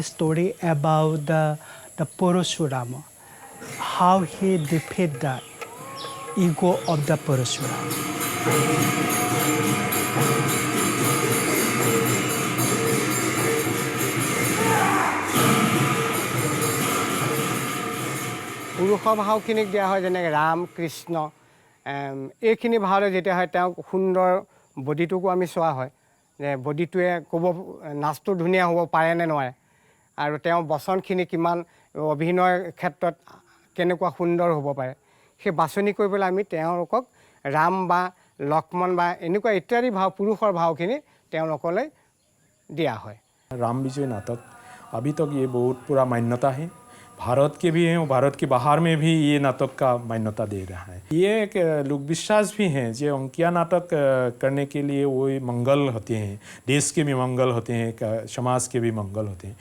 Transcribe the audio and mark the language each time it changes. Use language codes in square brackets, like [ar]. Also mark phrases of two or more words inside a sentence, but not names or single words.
[en] story about the Parashurama, how he defeated the ego of the Parashurama. [as] পুৰুষৰ ভাওখিনিক দিয়া হয় যেনেকৈ ৰাম কৃষ্ণ এইখিনি ভাৱলৈ যেতিয়া হয় তেওঁক সুন্দৰ বডিটোকো আমি চোৱা হয় যে বডিটোৱে ক'ব নাচটো ধুনীয়া হ'ব পাৰে নে নোৱাৰে আৰু তেওঁ বচনখিনি কিমান অভিনয়ৰ ক্ষেত্ৰত কেনেকুৱা সুন্দৰ হ'ব পাৰে সেই বাছনি কৰিবলৈ আমি তেওঁলোকক ৰাম বা লক্ষ্মণ বা এনেকুৱা ইত্যাদি ভাৱ পুৰুষৰ ভাৱখিনি তেওঁলোকলৈ দিয়া হয়। [hi] राम विजय नाटक अभी तक ये बहुत पूरा मान्यता है, भारत के भी हैं और भारत के बाहर में भी ये नाटक का मान्यता दे रहा है। ये एक लोक विश्वास भी हैं जो अंकिया नाटक करने के लिए वो मंगल होते हैं, देश के भी मंगल होते हैं, समाज के भी मंगल होते हैं।